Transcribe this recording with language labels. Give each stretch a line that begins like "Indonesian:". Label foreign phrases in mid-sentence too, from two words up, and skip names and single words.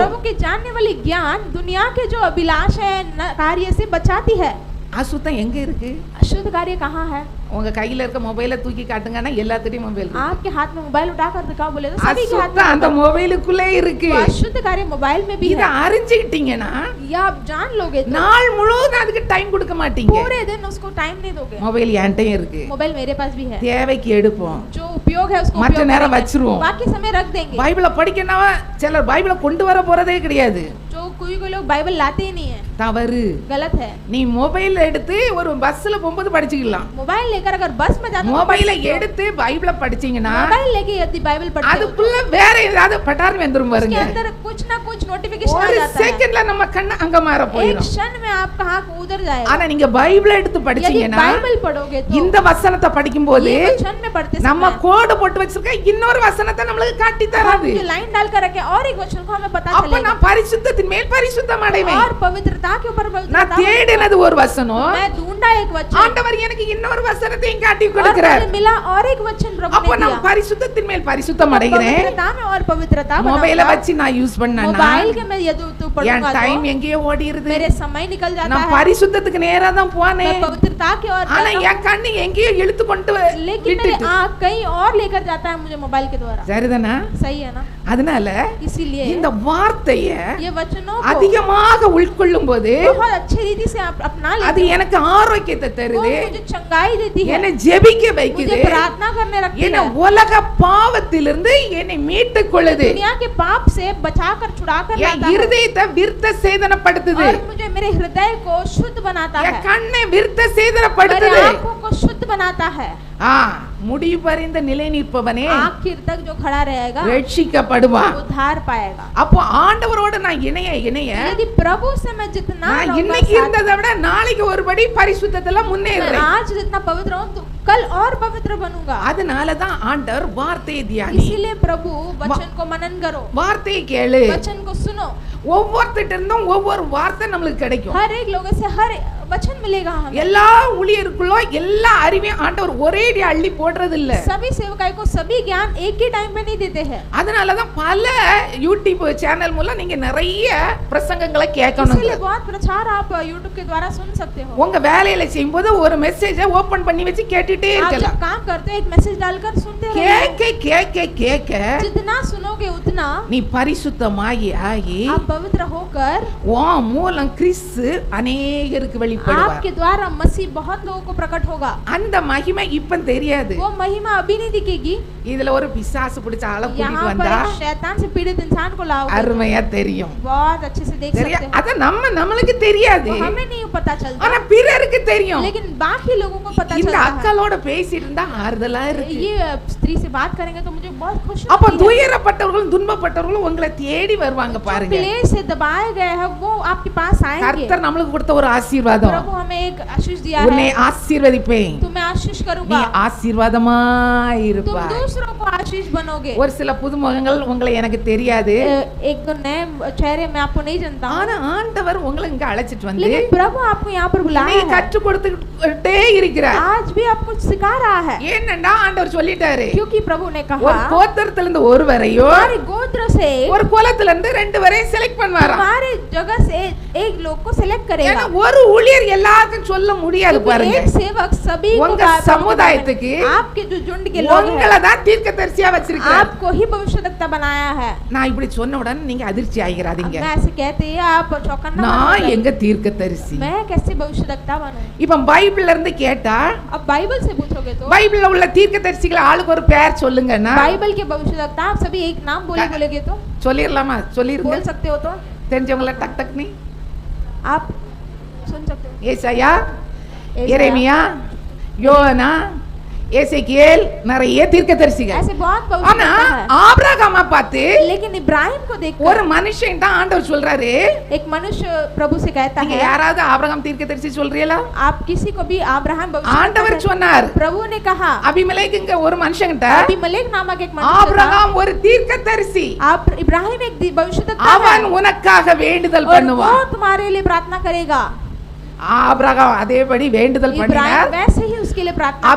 Hindi: प्रभु के जानने वाली ज्ञान दुनिया के जो अभिलाष है कार्य से बचाती है।
Tamil: அசுத்தம் எங்க இருக்கு?
Hindi: अशुद्ध कार्य कहाँ है?
Tamil: உங்க கையில இருக்க மொபைலை தூக்கி காட்டுங்கன்னா எல்லாத்துலயும் மொபைல் இருக்கு.
Hindi: आपके हाथ में मोबाइल उठाकर दिखाओ बोले तो सभी के हाथ में
Tamil: அசுத்தம் அந்த மொபைலுக்குள்ளே இருக்கு.
Hindi: तो अशुद्ध कार्य मोबाइल में भी
Tamil: இத
Hindi: है।
Tamil: அறிஞ்சிட்டீங்கன்னா
Hindi: या आप जान लोगे तो
Tamil: நாள் முழுவதும் அதுக்கு டைம் கொடுக்க மாட்டீங்க.
Hindi: पूरे दिन उसको टाइम नहीं दोगे।
Tamil: மொபைல் என்கிட்டயும் இருக்கு,
Hindi: मोबाइल मेरे पास भी है,
Tamil: தேவைக்கு எடுப்போம்,
Hindi: जो उपयोग है उसको
Tamil: மற்ற
Hindi: उपयोग
Tamil: நேரம்
Hindi: करेंगे,
Tamil: வச்சிருவோம்.
Hindi: बाकी समय रख देंगे।
Tamil: பைபிளை படிக்கணும்னா சிலர் பைபிளை கொண்டு வர போறதே கிடையாது.
Hindi: जो कोई लोग बाइबल लाते ही नहीं है,
Tamil: தவறு.
Hindi: गलत है।
Tamil: நீ மொபைல் எடுத்து ஒரு பஸ்ல போகும்போது படிச்சுக்கலாம்.
Hindi: मोबाइल लेकर अगर बस में जाते हो
Tamil: மொபைலை எடுத்து பைபிளை படிச்சீங்கன்னா
Hindi: मोबाइल लेके यदि बाइबल पढ़ते हो
Tamil: அதுக்குள்ள வேற ஏதாவது பட்டார் வந்துரும்
Hindi: उसके
Tamil: பாருங்க.
Hindi: अंदर कुछ ना कुछ नोटिफिकेशन आ
Tamil: ஒரு
Hindi: जाता है।
Tamil: செகண்ட்ல நம்ம கண்ணு அங்க மாற
Hindi: एक
Tamil: போயிடும்.
Hindi: क्षण में आपका हाथ उधर जाएगा।
Tamil: ஆனா நீங்க பைபிளை எடுத்து
Hindi: यदि
Tamil: படிச்சீங்கன்னா
Hindi: बाइबल पढ़ोगे तो
Tamil: இந்த வசனத்தை படிக்கும்போது
Hindi: ये वचन में पढ़ते
Tamil: நம்ம
Hindi: समय
Tamil: கோடு போட்டு வச்சிருக்க இன்னொரு வசனத்தை நம்மளுக்கு காட்டி தராது.
Hindi: जो लाइन डालकर रखे और एक वचन को हमें पता
Tamil: அப்ப
Hindi: चलेगा
Tamil: நான் பரிசுத்தத்தின் மேல் பரிசுத்தம் அடைவேன்.
Hindi: और पवित्रता के ऊपर
Tamil: நான்
Hindi: पवित्रता
Tamil: தேடினது ஒரு வசனம்,
Hindi: मैं ढूंढा एक वचन
Tamil: ஆண்டவர் எனக்கு இன்னொரு வசனத்தையும் காட்டி
Hindi: और
Tamil: கொடுக்கிறார்.
Hindi: मुझे मिला और एक वचन प्रभु
Tamil: அப்ப
Hindi: ने
Tamil: நான்
Hindi: दिया।
Tamil: பரிசுத்தத்தின் மேல் பரிசுத்தம் அடைகிறேன்.
Hindi: पवित्रता में और पवित्रता
Tamil: மொபைலை
Hindi: बनाऊंगा।
Tamil: வச்சு நான் யூஸ் பண்ணனா
Hindi: मोबाइल के मैं यदि तू
Tamil: என்
Hindi: पढ़ूंगा
Tamil: டைம்
Hindi: तो
Tamil: எங்கேயோ ஓடிருது.
Hindi: मेरे समय निकल जाता
Tamil: நான்
Hindi: है।
Tamil: பரிசுத்தத்துக்கு நேரா தான்
Hindi: मैं
Tamil: போனேன்.
Hindi: पवित्रता की ओर
Tamil: ஆனா
Hindi: जाता हूं,
Tamil: என் கண்ணு எங்கேயோ இழுத்து கொண்டு
Hindi: लेकिन मेरी
Tamil: விட்டுட்டு.
Hindi: आंख कहीं और लेकर जाता है मुझे मोबाइल के द्वारा।
Tamil: சரிதானா?
Hindi: सही है ना?
Tamil: அதனால
Hindi: इसीलिए
Tamil: இந்த வார்த்தைய
Hindi: ये वचनों को
Tamil: அதிகமாக உள்கொள்ளும் போது
Hindi: बहुत अच्छी रीति से आप अपना
Tamil: அது
Hindi: लेते हो।
Tamil: எனக்கு ஆரோக்கியத்தை
Hindi: वो
Tamil: தருது,
Hindi: मुझे चंगाई देती है,
Tamil: என்னை ஜெபிக்க வைக்குது,
Hindi: मुझे प्रार्थना करने रखती
Tamil: என்னை
Hindi: है,
Tamil: உலக பாவத்திலிருந்து என்னை மீட்டுக் கொள்ளுது,
Hindi: दुनिया के पाप से बचाकर छुड़ाकर
Tamil: என்
Hindi: लाता है
Tamil: இருதயத்தை விருத்த சேதனப்படுத்துது,
Hindi: और मुझे मेरे हृदय को शुद्ध बनाता
Tamil: என்
Hindi: है,
Tamil: கண்ணை விருத்த
Hindi: मेरे
Tamil: சேதனப்படுத்துது.
Hindi: आंखों को शुद्ध बनाता है।
Tamil: முடிவு பறிந்த நிலை நிற்பவனே
Hindi: आखिर तक जो खड़ा रहेगा
Tamil: ரட்சிக்கப்படுவான்.
Hindi: उद्धार पाएगा।
Tamil: அப்போ ஆண்டவரோட நான் இணைய
Hindi: यदि प्रभु से मैं जितना
Tamil: நான்
Hindi: रहूंगा
Tamil: இன்னைக்கு
Hindi: साथ,
Tamil: இருந்ததை விட நாளைக்கு ஒருபடி பரிசுத்தத்துல
Hindi: मैं
Tamil: முன்னேறுறேன்.
Hindi: आज जितना पवित्र हूँ तो कल और पवित्र बनूंगा।
Tamil: அதனால தான் ஆண்டவர் வார்த்தையை தியானி,
Hindi: इसीलिए प्रभु वचन को मनन करो,
Tamil: வார்த்தையை கேளு.
Hindi: वचन को सुनो।
Tamil: ஒவ்வொருத்திட்ட இருந்தும் ஒவ்வொரு வார்த்தை நம்மளுக்கு கிடைக்கும்.
Hindi: हर एक लोगों से हर वचन मिलेगा हमें।
Tamil: எல்லா ஊழியருக்குள்ள எல்லா அறிவையும் ஆண்டவர் ஒரேடி அள்ளி போடுறது இல்ல.
Hindi: सभी सेवकाई को सभी ज्ञान एक ही टाइम पे नहीं देते हैं।
Tamil: அதனால தான் பல யூடியூப் சேனல் மூலம் நீங்க நிறைய பிரசங்கங்களை கேட்கணும்.
Hindi: इसलिए बहुत प्रचार आप YouTube के द्वारा सुन सकते हो।
Tamil: உங்க வேலையில செய்யும்போது ஒரு
English: message open
Tamil: பண்ணி வச்சு கேட்டுட்டே
Hindi: आप
Tamil: இருக்கலாம்.
Hindi: जब काम करते हो एक मैसेज डालकर सुनते रहिए।
Tamil: கேட்க
Hindi: जितना सुनोगे उतना
Tamil: நீ பரிசுத்தமாகி ஆகி
Hindi: आप पवित्र होकर
Tamil: உன் மூலம் கிறிஸ்து அநேகருக்கு வெளிப்படுவார்.
Hindi: आपके द्वारा मसीह बहुत लोगों को प्रकट होगा।
Tamil: அந்த மகிமை இப்ப தெரியாது.
Hindi: वो महिमा अभी नहीं दिखेगी।
Tamil: இதுல ஒரு பிசாசு பிடிச்ச ஆளை கூட்டிட்டு
Hindi: यहाँ पर
Tamil: வந்தா
Hindi: एक शैतान से पीड़ित इंसान को लाओगे
Tamil: அருமையா தெரியும்.
Hindi: बहुत अच्छे से देख
Tamil: சரியா?
Hindi: सकते
Tamil: அத நம்மளுக்கு தெரியாது,
Hindi: हो। हमें नहीं पता चलता
Tamil: ஆனா பிறருக்கு தெரியும்.
Hindi: लेकिन बाकी लोगों को पता
Tamil: இந்த
Hindi: चलता है।
Tamil: அக்காலோட அவங்களோட பேசிட்டு இருந்தா ஆறுதலா இருக்கு.
Hindi: ये स्त्री से बात करेंगे तो मुझे बहुत खुशी
Tamil: அப்ப
Hindi: होती है।
Tamil: துயரப்பட்டவர்களும் துன்பப்பட்டவர்களும் உங்களை தேடி வருவாங்க பாருங்க.
Hindi: क्लेश से दबाए गए हैं वो आपके पास आएंगे।
Tamil: கர்த்தர் நம்மளுக்கு கொடுத்த ஒரு ஆசீர்வாதம்.
Hindi: प्रभु हमें एक आशीष दिया
Tamil: உன்னை
Hindi: है,
Tamil: ஆசீர்வதிப்பேன்,
Hindi: तुम्हें आशीष
Tamil: நீ
Hindi: करूंगा,
Tamil: ஆசீர்வாதமாய்
Hindi: तुम
Tamil: இருப்பாய்.
Hindi: दूसरों को आशीष बनोगे।
Tamil: ஒரு சில புதுமுகங்கள் உங்களை எனக்கு தெரியாது,
Hindi: एक नए चेहरे मैं आपको नहीं जानता हूं,
Tamil: ஆனா ஆண்டவர் உங்களை இங்க அழைச்சிட்டு வந்து
Hindi: लेकिन प्रभु आपको यहाँ पर
Tamil: நீ
Hindi: बुलाया है,
Tamil: கற்றுக் கொடுத்துட்டே இருக்கிறார்.
Hindi: आज भी आपको सिखा रहा है,
Tamil: ஏன்னண்டா ஆண்டவர் சொல்லிட்டாரு,
Hindi: क्योंकि प्रभु ने
Tamil: ஒரு
Hindi: कहा
Tamil: கோத்திரத்துல இருந்து ஒருவரையோ
Hindi: हमारे गोत्र से
Tamil: ஒரு குலத்துல இருந்து ரெண்டு வரையும் செலக்ட் பண்ணுவாராம்.
Hindi: हमारे जगह से एक लोग को सिलेक्ट करेगा।
Tamil: ஏன்னா ஒரு ஊழியர் எல்லாருக்கும் சொல்ல முடியாது
Hindi: क्योंकि
Tamil: பாருங்க.
Hindi: एक सेवक सभी को
Tamil: உங்க சமுதாயத்துக்கு
Hindi: आपके जो झुंड के लोग हैं
Tamil: உங்களை தான் தீர்க்கதரிசியா வச்சிருக்கார்.
Hindi: आपको ही भविष्यवक्ता बनाया है।
Tamil: நான் இப்படி சொன்ன உடனே நீங்க அதிர்ச்சி ஆகிராதீங்க.
Hindi: मैं ऐसे कहते हैं आप चौकन्ना
Tamil: நான்
Hindi: मत
Tamil: எங்க தீர்க்கதரிசி?
Hindi: मैं कैसे भविष्यवक्ता बनूं?
Tamil: இப்ப பைபிள்ல இருந்து கேட்டா
Hindi: अब बाइबल से पूछोगे तो
Tamil: பைபிள்ல உள்ள தீர்க்கதரிசிகளை ஆளுக்கு ஒரு பேர் சொல்லுங்கன்னா
Hindi: बाइबल के भविष्यवक्ता आप सभी एक नाम बोलोगे तो
Tamil: சொல்லிரலாமா? சொல்லிருங்க.
Hindi: बोल सकते हो तो
Tamil: தெரிஞ்சவங்கள டக் டக் நீ
Hindi: आप सुन सकते हो।
Tamil: ஏசாயா, ஏசாயா, எரேமியா, யோனா, எசேக்கியேல், நிறைய தீர்க்கதரிசிகள்.
Hindi: ऐसे बहुत
Tamil: ஆனா
Hindi: भविष्यवक्ता है,
Tamil: ஆபிரகாமை பார்த்து
Hindi: लेकिन इब्राहिम को देखकर
Tamil: ஒரு மனுஷன் தான் ஆண்டவர் சொல்றாரு,
Hindi: एक मनुष्य प्रभु से कहता
Tamil: நீங்க
Hindi: है,
Tamil: யாராவது ஆபிரகாம் தீர்க்கதரிசி சொல்றீங்களா?
Hindi: आप किसी को भी अब्राहम
Tamil: ஆண்டவர் சொன்னார்,
Hindi: प्रभु ने कहा
Tamil: அபிமெலேக்குங்க ஒரு மனுஷன்ட்ட
Hindi: अबीमेलेक नामक एक मनुष्य था,
Tamil: ஆபிரகாம் ஒரு தீர்க்கதரிசி,
Hindi: आप इब्राहिम एक भविष्यवक्ता
Tamil: அவன்
Hindi: है
Tamil: உனக்காக வேண்டுதல்
Hindi: और
Tamil: பண்ணுவான்.
Hindi: वो तुम्हारे लिए प्रार्थना करेगा।
Tamil: ஆபிரகாம் அதேபடி வேண்டுதல்
Hindi: इब्राहिम
Tamil: பண்ணினார்.
Hindi: वैसे ही उसके लिए प्रार्थना किया